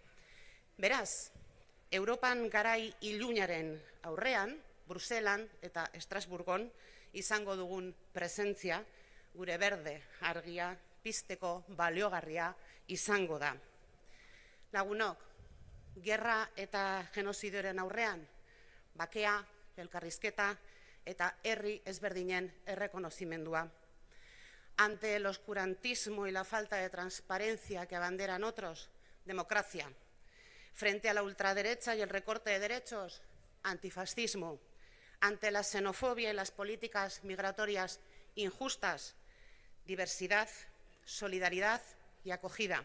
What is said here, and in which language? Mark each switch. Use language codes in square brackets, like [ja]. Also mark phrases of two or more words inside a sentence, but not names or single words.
[eu] Beraz, Europan garai ilunaren aurrean, Bruselan eta Estrasburgon izango dugun presentzia, gure berde argia pizteko baliogarria izango da. Lagunok, gerra eta genozidioaren aurrean, bakea, elkarrizketa eta herri ezberdinen errekonozimendua. [es] Ante el oscurantismo y la falta de transparencia que abanderan otros, democracia. Frente a la ultraderecha y el recorte de derechos, antifascismo. Ante la xenofobia y las políticas migratorias injustas, diversidad, solidaridad y acogida.